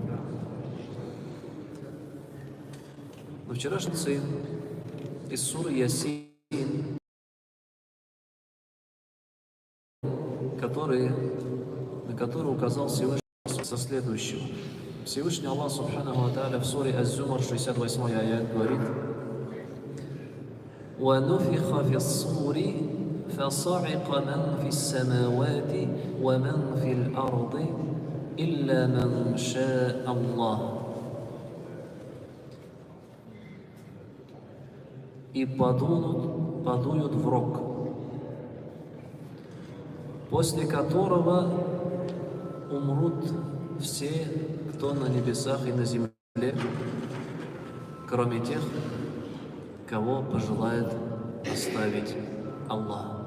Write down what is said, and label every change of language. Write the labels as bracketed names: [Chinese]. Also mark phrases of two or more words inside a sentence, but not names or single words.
[Russian] На вчерашней из суры Ясин, на который указал Всевышний со следующего. Всевышний Аллах [Arabic] سبحانه وتعالى [Russian] в суре Az-Zumar, 68 аят, говорит: [Arabic] وَنُفِخَ فِي الصُّورِ فَصَعِقَ مَنْ فِي السَّمَاوَاتِ وَمَنْ فِي الْأَرْضِ إِلَّا مَنْ شَاءَ اللَّهُ. [Russian] И подуют в рог, после которого умрут все, кто на небесах и на земле, кроме тех, кого пожелает оставить Аллах.